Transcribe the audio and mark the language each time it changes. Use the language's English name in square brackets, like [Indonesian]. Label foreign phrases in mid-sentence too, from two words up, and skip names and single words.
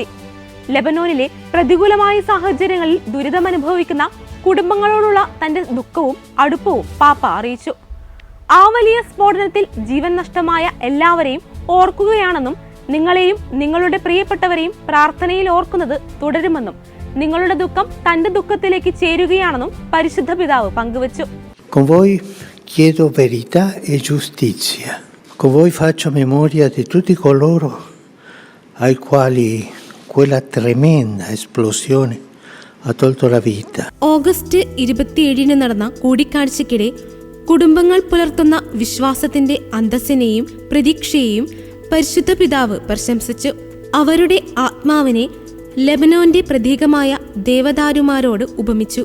[Malayalam] ലെബനോനിലെ പ്രതികൂലമായ സാഹചര്യങ്ങളിൽ ദുരിതമനുഭവിക്കുന്ന കുടുംബങ്ങളോടുള്ള തന്റെ ദുഃഖവും അടുപ്പവും പാപ്പ അറിയിച്ചു. ആ വലിയ സ്ഫോടനത്തിൽ ജീവൻ നഷ്ടമായ എല്ലാവരെയും ഓർക്കുകയാണെന്നും നിങ്ങളെയും നിങ്ങളുടെ പ്രിയപ്പെട്ടവരെയും പ്രാർത്ഥനയിൽ ഓർക്കുന്നത് തുടരുമെന്നും നിങ്ങളുടെ ദുഃഖം തന്റെ ദുഃഖത്തിലേക്ക് ചേരുകയാണെന്നും പരിശുദ്ധ പിതാവ് പങ്കുവച്ചു. [Italian] Con voi chiedo verità e giustizia. Con voi faccio memoria di tutti coloro ai quali quella tremenda esplosione ha tolto la vita. [Malayalam] ഓഗസ്റ്റ് 27 നടന്ന കൂടിക്കാഴ്ചയ്ക്കിടെ കുടുംബങ്ങൾ പുലർത്തുന്ന വിശ്വാസത്തിന്റെ അന്തസ്സിനെയും പ്രതീക്ഷയെയും പരിശുദ്ധ പിതാവ് പ്രശംസിച്ചു. അവരുടെ ആത്മാവിനെ ലെബനോന്റെ പ്രതീകമായ ദേവദാരുമാരോട് ഉപമിച്ചു.